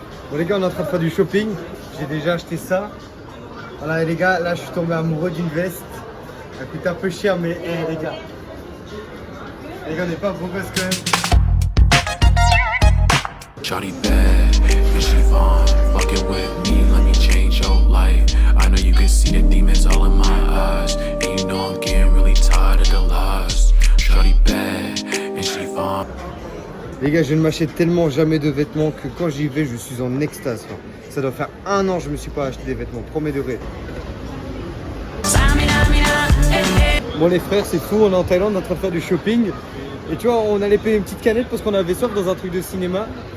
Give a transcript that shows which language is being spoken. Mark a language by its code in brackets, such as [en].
[fr] Bon les gars, on est en train de faire du shopping. J'ai déjà acheté ça. Voilà les gars, là je suis tombé amoureux d'une veste. Ça coûte un peu cher, mais les gars, on n'est pas beau gosse quand même. [en] Shawty bad, and she fine. Fucking with me, let me change your life. I know you can see the demons all in my eyes, and you know I'm getting really tired of the lies. Shawty bad, and she fine. [fr] Les gars, je ne m'achète tellement jamais de vêtements que quand j'y vais, je suis en extase. Ça doit faire 1 an que je me suis pas acheté des vêtements, premier degré. Bon les frères, c'est fou, on est en Thaïlande, on est en train de faire du shopping. Et tu vois, on allait payer une petite canette parce qu'on avait soif dans un truc de cinéma.